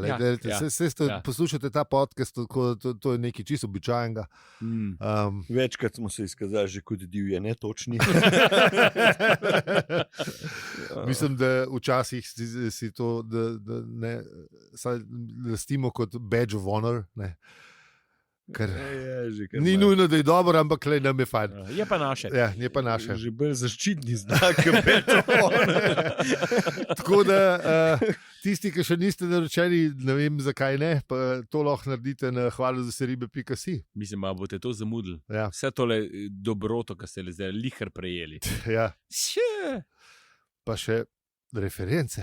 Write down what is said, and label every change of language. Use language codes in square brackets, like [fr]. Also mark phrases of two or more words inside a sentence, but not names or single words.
[sl] Poslušate ta podcast, to je nekaj čisto običajnega. Večkrat smo se izkazali že kot divje, netočni. Mislim, da včasih si to ne lastimo kot [en] badge of honor. [sl] Ne. Ker ni nujno, da je dobro, ampak le nam je fajn. Je pa naše. Ja, je pa naše. Že bolj zaščitni znak, [en] badge of honor. [sl] Tako da tisti, ki še niste naročeni, ne vem zakaj ne, pa to lahko naredite na hvalozaseribe.si. Mislim, da boste to zamudili. Ja. Vse tole dobroto, ki ste le zdaj lihar prejeli. Ja. Pa še reference.